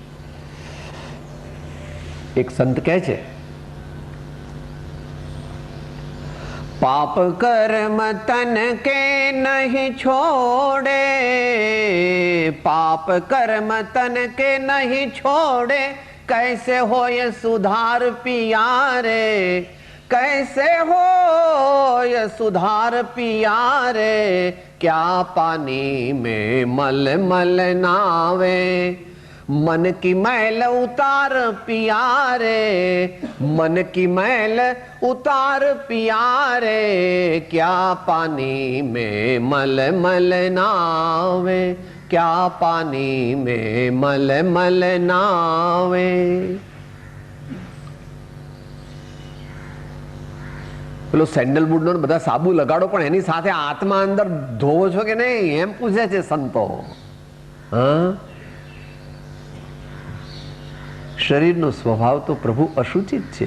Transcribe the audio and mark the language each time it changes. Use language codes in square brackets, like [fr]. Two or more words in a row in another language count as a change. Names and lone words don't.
[gu] એક સંત કહે છે, [hi] पाप कर्म तन के नहीं छोड़े, पाप कर्म तन के नहीं छोड़े, कैसे होय सुधार पियारे, कैसे होय सुधार पियारे, क्या पानी में मल मल नावे, मन की मैल उतार पियारे, मन की मैल उतार पियारे, क्या पानी में मल मल नावे, क्या पानी में मल मल नावे. [gu] પેલો સેન્ડલવુડ નો બધા સાબુ લગાડો પણ એની સાથે આત્મા અંદર ધોવો છો કે નહીં એમ પૂછે છે સંતો. હા, શરીરનો સ્વભાવ તો પ્રભુ અશુચિત છે.